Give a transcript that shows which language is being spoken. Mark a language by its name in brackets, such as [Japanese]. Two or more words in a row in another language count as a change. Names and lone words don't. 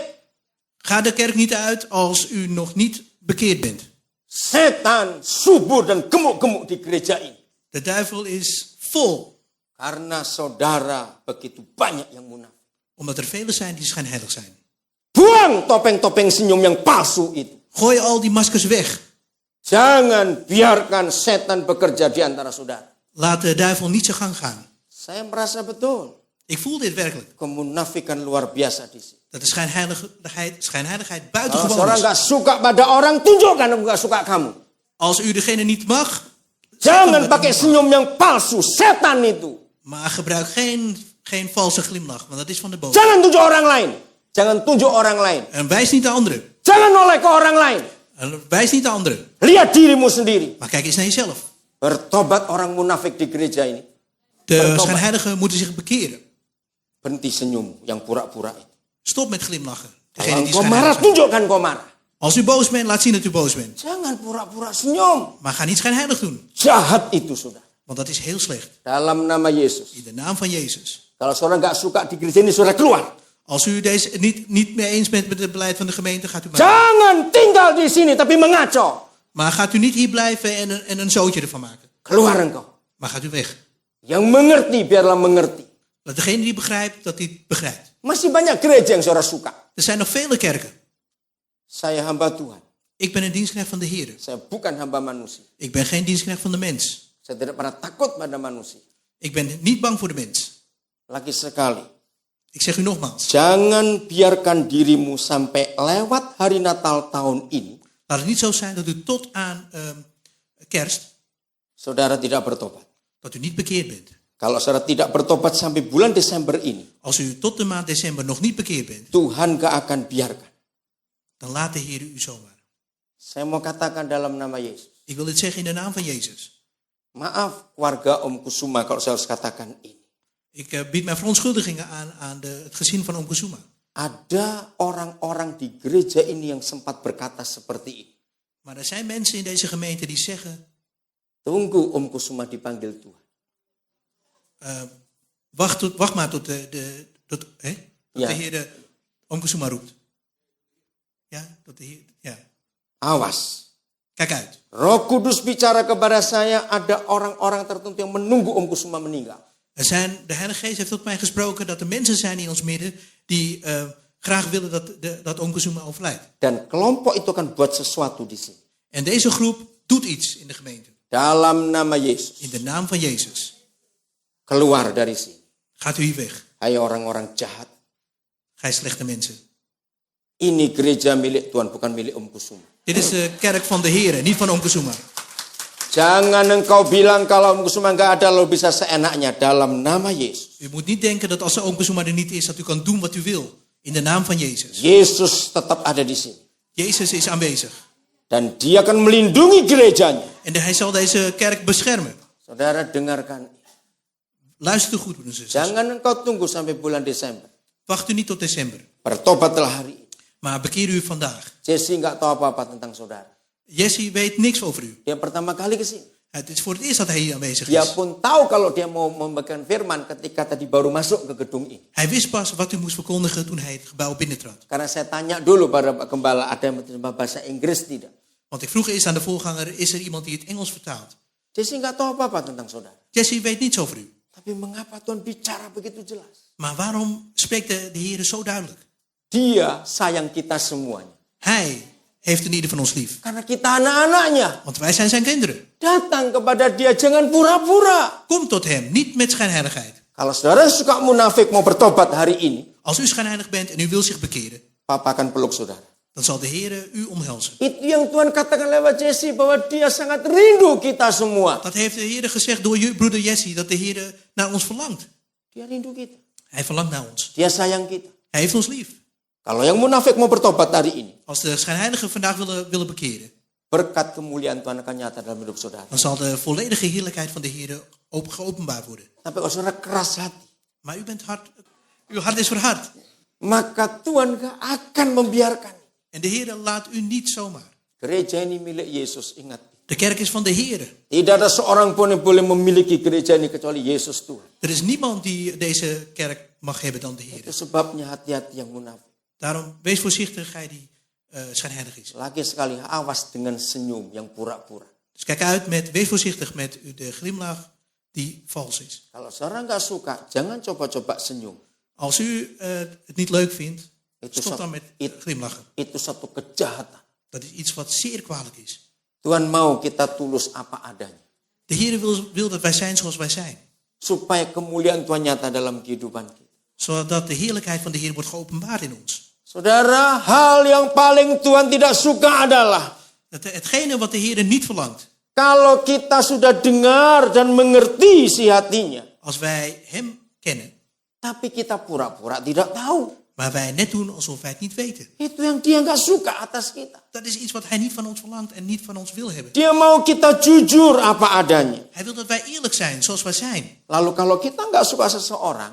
[Dutch] Ga de kerk niet uit als u nog niet bekeerd bent. [Indonesian] Setan subur dan gemuk-gemuk di gereja ini. [Dutch] De duivel is vol, [Indonesian] Karena saudara begitu banyak yang munafik. [Dutch] omdat er velen zijn die schijnheilig zijn. [Indonesian] Buang topeng-topeng senyum yang palsu itu. [Dutch] Gooi al die maskers weg. [Indonesian] Jangan biarkan setan bekerja di antara saudara. [Dutch] Laat de duivel niet zijn gang gaan. [Indonesian] Saya merasa betul. [Dutch] Ik voel dit werkelijk. [Indonesian] Kemunafikan luar biasa di sini. [Dutch] Dat de schijnheiligheid [Indonesian] Kalau [Dutch] buitengewoon [Indonesian] seorang [Dutch] is. [Indonesian] nggak suka pada orang, tunjukkan aku nggak suka kamu. [Dutch] Als u degene niet mag, [Indonesian] Jangan pakai senyum yang palsu, setan itu. [Dutch] maar gebruik geen valse glimlach, want dat is van de boze. [Indonesian] Jangan tunjuk orang lain. Jangan tunjuk orang lain. [Dutch] En wijs niet de anderen. [Indonesian] Jangan noleh ke orang lain. [Dutch] En wijs niet de anderen. [Indonesian] Lihat dirimu sendiri. [Dutch] Maar kijk eens naar jezelf. [Indonesian] Bertobat orang munafik di gereja ini. [Dutch] De schijnheiligen moeten zich bekeren. [Indonesian] Berhenti senyum yang pura-pura itu. [Dutch] Stop met glimlachen. [Indonesian] Kalau [Dutch] Degene die [Indonesian] engkau marah, [Dutch] schijnheilig zijn. [Indonesian] tunjukkan kau marah. [Dutch] Als u boos bent, laat zien dat u boos bent. [Indonesian] Jangan pura-pura senyum. [Dutch] Maar ga niet schijnheilig doen. [Indonesian] Jahat itu sudah. [Dutch] Want dat is heel slecht. [Indonesian] Dalam nama Yesus. [Dutch] In de naam van Jezus. [Indonesian] Kalau saudara nggak suka di gereja ini, saudara keluar. [Dutch] Als u deze niet mee eens bent met het beleid van de gemeente, gaat u maar. [Indonesian] Jangan tinggal di sini, tapi mengaco. [Dutch] Maar gaat u niet hier blijven en een zootje ervan maken. [Indonesian] Keluar engkau. [Dutch] Maar gaat u weg. [Indonesian] Yang mengerti, biarlah mengerti. [Dutch] Laat degene die begrijpt, dat hij begrijpt. [Indonesian] Masih banyak gereja yang saudara suka. [Dutch] Er zijn nog vele kerken. [Indonesian] Saya hamba Tuhan. [Dutch] Ik ben een dienstknecht van de Heer. [Indonesian] Saya bukan hamba manusia. [Dutch] Ik ben geen dienstknecht van de mens. [Indonesian] Saya tidak pernah takut pada manusia. [Dutch] Ik ben niet bang voor de mens. [Indonesian] Lagi sekali. [Dutch] Ik zeg u nogmaals. [Indonesian] Jangan biarkan dirimu sampai lewat hari Natal tahun ini. [Dutch] Laat het niet zo zijn dat u tot aan kerst, [Indonesian] Saudara tidak bertobat. [Dutch] dat u niet bekeerd bent. [Indonesian] Kalau saudara tidak bertobat sampai bulan Desember ini. [Dutch] Als u tot de maand december nog niet bekeerd bent, [Indonesian] Tuhan gak akan biarkan. [Dutch] dan laat de Heer u zomaar. [Indonesian] Saya mau katakan dalam nama Yesus. [Dutch] Ik wil dit zeggen in de naam van Jezus. [Indonesian] Maaf keluarga Om Kusuma kalau saya harus katakan ini. [Dutch] Ik bied mijn verontschuldigingen aan het gezin van Oom Kusuma. [Indonesian] Ada orang-orang di gereja ini yang sempat berkata seperti ini. [Dutch] Maar er zijn mensen in deze gemeente die zeggen, [Indonesian] Tunggu Om Kusuma dipanggil Tuhan. [Dutch] wacht maar tot de Ja. Heer Oom Kusuma roept. Ja, tot de Heer, ja. [Indonesian] Awas. [Dutch] Kijk uit. [Indonesian] Roh Kudus bicara kepada saya, ada orang-orang tertentu yang menunggu Om Kusuma meninggal. [Dutch] De Heilige Geest heeft tot mij gesproken dat er mensen zijn in ons midden die graag willen dat Oom Kusuma overlijdt. [Indonesian] Dan kelompok itu akan buat sesuatu di sini. [Dutch] En deze groep doet iets in de gemeente. [Indonesian] Dalam nama Yesus. [Dutch] In de naam van Jezus. [Indonesian] Keluar dari sini. [Dutch] Gaat u hier weg. [Indonesian] Hai orang-orang jahat. [Dutch] Gij slechte mensen. [Indonesian] Ini gereja milik Tuhan, bukan milik Om Kusuma. [Dutch] Dit is de kerk van de Heer, niet van Oom Kusuma. [Indonesian] Jangan engkau bilang kalau Om Kusuma nggak ada lo bisa seenaknya. Dalam nama Yesus. [Dutch] U moet niet denken dat als Oom Kusuma er niet is, dat u kan doen wat u wil. In de naam van Jezus. [Indonesian] Yesus tetap ada di sini. [Dutch] Jezus is aanwezig. [Indonesian] Dan dia akan melindungi gerejanya. [Dutch] En hij zal deze kerk beschermen. [Indonesian] Saudara dengarkan. [Dutch] Luister goed, broeders en zusters. [Indonesian] Jangan engkau tunggu sampai bulan Desember. [Dutch] Wacht u niet tot december. [Indonesian] Bertobatlah hari ini. [Dutch] Maar bekeer u vandaag. [Indonesian] Jesse nggak tahu apa-apa tentang saudara. [Dutch] Jesse weet niks over u. [Indonesian] Dia pertama kali ke sini. [Dutch] Het is voor het eerst dat hij hier aanwezig [Indonesian] Dia [Dutch] is. [Indonesian] pun tahu kalau dia mau membagikan firman ketika tadi baru masuk ke gedung ini. [Dutch] Hij wist pas wat u moest verkondigen toen hij het gebouw binnentrad. [Indonesian] Karena saya tanya dulu pada Pak Gembala, ada yang menerima bahasa Inggris tidak? [Dutch] Want ik vroeg eerst aan de voorganger, is er iemand die het Engels vertaalt? [Indonesian] Jesse nggak tahu apa-apa tentang saudara. [Dutch] Jesse weet niets over u. [Indonesian] Tapi mengapa Tuhan bicara begitu jelas? [Dutch] Maar waarom spreekt de Heer zo duidelijk? [Indonesian] Dia sayang kita semuanya. [Dutch] Hij heeft in ieder van ons lief. [Indonesian] Karena kita anak-anaknya. [Dutch] Want wij zijn zijn kinderen. [Indonesian] Datang kepada dia, jangan pura-pura. [Dutch] Kom tot hem, niet met schijnheiligheid. [Indonesian] Kalau saudara suka munafik mau bertobat hari ini, [Dutch] Als u schijnheilig bent en u wil zich bekeren, [Indonesian] Papa akan peluk saudara. [Dutch] dan zal de Heer u omhelzen. [Indonesian] Itu yang Tuhan katakan lewat Jesse, bahwa dia sangat rindu kita semua. [Dutch] Dat heeft de Heer gezegd door broeder Jesse, dat de Heer naar ons verlangt. [Indonesian] Dia rindu kita. [Dutch] Hij verlangt naar ons. [Indonesian] Dia sayang kita. [Dutch] Hij heeft ons lief. [Indonesian] Kalau yang munafik mau bertobat hari ini, [Dutch] Als de schijnheiligen vandaag willen bekeren, [Indonesian] berkat kemuliaan Tuhan akan nyata dalam hidup saudara. [Dutch] dan zal de volledige heerlijkheid van de Heer geopenbaard worden. [Indonesian] Tapi kalau saudara keras hati, [Dutch] Maar uw hart is verhard. [Indonesian] maka Tuhan gak akan membiarkan. [Dutch] En de Heer laat u niet zomaar. [Indonesian] Gereja ini milik Yesus, ingat. [Dutch] De kerk is van de Heer. [Indonesian] Tidak ada seorang pun yang boleh memiliki gereja ini kecuali Yesus Tuhan. [Dutch] Er is niemand die deze kerk mag hebben dan de Heer. [Indonesian] Itu sebabnya hati-hati yang munafik. [Dutch] Daarom wees voorzichtig, gij die schijnheilig is. [Indonesian] Lagi sekali, awas dengan senyum yang pura-pura. [Dutch] Dus kijk uit wees voorzichtig met de glimlach die vals is. [Indonesian] Kalau saudara nggak suka, jangan coba-coba senyum. [Dutch] Als u het niet leuk vindt, [Indonesian] Itu [Dutch] stop dan met glimlachen. [Indonesian] Itu satu kejahatan. [Dutch] Dat is iets wat zeer kwalijk is. [Indonesian] Tuhan mau kita tulus apa adanya. [Dutch] De Heer wil dat wij zijn zoals wij zijn. [Indonesian] Supaya kemuliaan Tuhan nyata dalam kehidupan kita. [Dutch] Zodat de heerlijkheid van de Heer wordt geopenbaard in ons. [Indonesian] Saudara, hal yang paling Tuhan tidak suka adalah [Dutch] Hetgene wat de Heer niet verlangt. [Indonesian] kalau kita sudah dengar dan mengerti isi hatinya, [Dutch] Als wij hem kennen, [Indonesian] tapi kita pura-pura tidak tahu. [Dutch] maar wij net doen alsof wij het niet weten. [Indonesian] Itu yang dia nggak suka atas kita. [Dutch] Dat is iets wat hij niet van ons verlangt en niet van ons wil hebben. [Indonesian] Dia mau kita jujur apa adanya. [Dutch] Hij wil dat wij eerlijk zijn, zoals wij zijn. [Indonesian] Lalu kalau kita nggak suka seseorang,